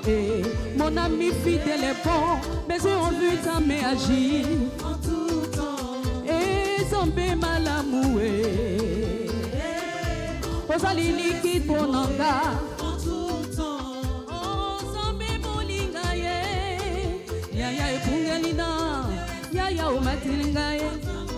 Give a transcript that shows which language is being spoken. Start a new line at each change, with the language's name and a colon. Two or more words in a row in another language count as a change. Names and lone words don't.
French: Et mon ami fidèle est bon. Mais j'ai envie de m'agir. En tout temps.
Lingala: Et Zambé malamoué. Osali liquide pour nanga.
French: En tout temps.
Lingala: Oh, Zambé molinga ye. Yaya e pungelina. Yaya o matilinga ye.